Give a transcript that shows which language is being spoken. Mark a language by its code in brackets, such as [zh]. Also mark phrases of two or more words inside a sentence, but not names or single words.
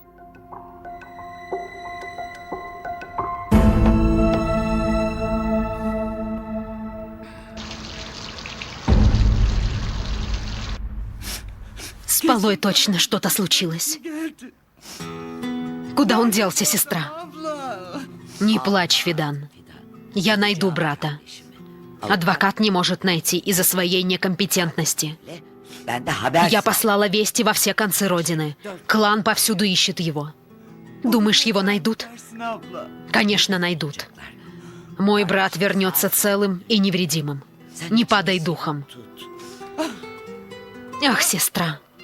[ru] С Полой точно что-то случилось. Куда он делся, сестра? Не плачь, Фидан. Я найду брата. Адвокат не может найти из-за своей некомпетентности. [tr] ben de haber... [ru] Я послала вести во все концы Родины. Клан повсюду ищет его. Думаешь, его найдут? Конечно, найдут. Мой брат вернется целым и невредимым. Не падай духом. Ах, сестра.